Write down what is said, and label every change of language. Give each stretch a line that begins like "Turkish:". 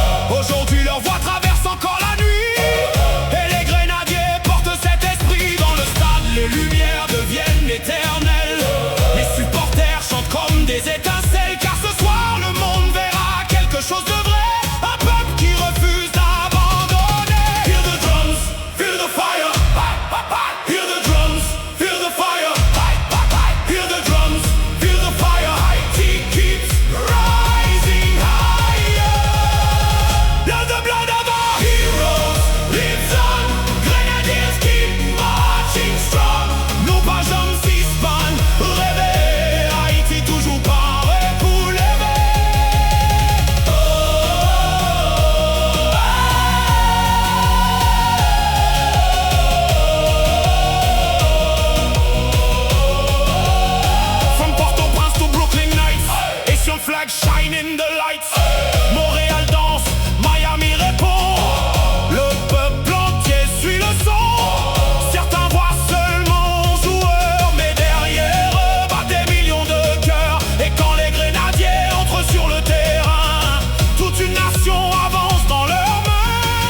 French: Aujourd'hui leur voix traverse encore la nuit, et les grenadiers portent cet esprit dans le stade. Les lumières deviennent éternelles. Les supporters chantent comme des étincelles, car ce soir le monde verra quelque chose de vrai. Un peuple qui refuse d'abandonner.
English: Hear the drums, feel the fire. Hear the drums, feel the fire. Hear the drums, feel the fire. Haiti keeps rising higher. Let the blood of our heroes lives on. Grenadiers keep marching strong.
French: Nos pas hommes s'hispan, rêver. Haïti toujours paré pour lever.
English: From Port-au-Prince to Brooklyn Nights, Haitian flag shine in the lights.
French: Montréal danse, Miami répond. Le peuple entier suit le son. Certains voient seulement joueurs, mais derrière eux battent des millions de cœurs. Et quand les grenadiers entrent sur le terrain, toute une nation avance dans leurs mains.